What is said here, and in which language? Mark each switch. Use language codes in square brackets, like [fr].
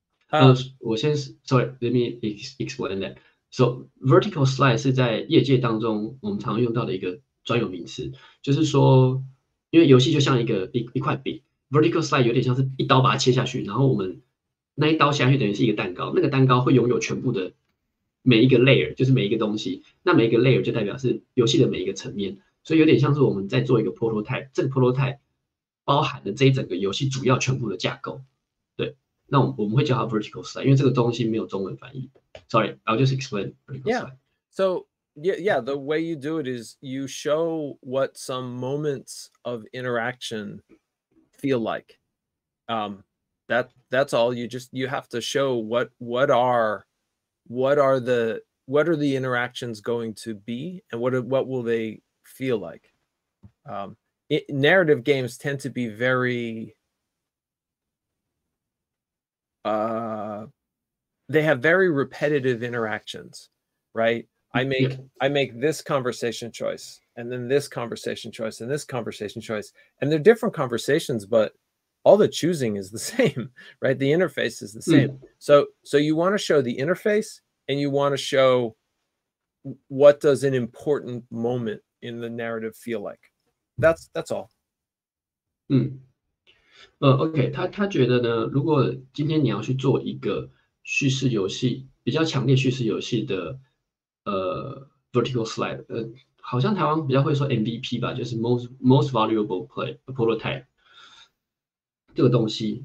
[en] Sorry, let me explain that. [zh] So vertical slide 是在业界当中我们常用到的一个专有名词，就是说，因为游戏就像一块饼 ，vertical slide 有点像是一刀把它切下去，然后我们那一刀下去等于是一个蛋糕，那个蛋糕会拥有全部的每一个 layer， 就是每一个东西，那每一个 layer 就代表是游戏的每一个层面，所以有点像是我们在做一个 prototype， 这个 prototype 包含了这一整个游戏主要全部的架构，对。那我们会叫它 vertical slide， 因为这个东西没有中文翻译。 [en] Sorry, I'll just explain vertical slide. So yeah, the way you do it is you show what some moments of interaction feel like. That's all. You have to show what are the interactions going to be, and what will they feel like. Narrative games tend to be very they have very repetitive interactions, right? I make this conversation choice, and then this conversation choice, and this conversation choice, and they're different conversations, but all the choosing is the same, right? The interface is the same. So you want to show the interface, and you want to show what does an important moment in the narrative feel like. That's all. [zh] OK， 他觉得呢，如果今天你要去做一个叙事游戏，比较强烈叙事游戏的vertical slide， 好像台湾比较会说 MVP 吧，就是 [en] most valuable prototype [zh] 这个东西。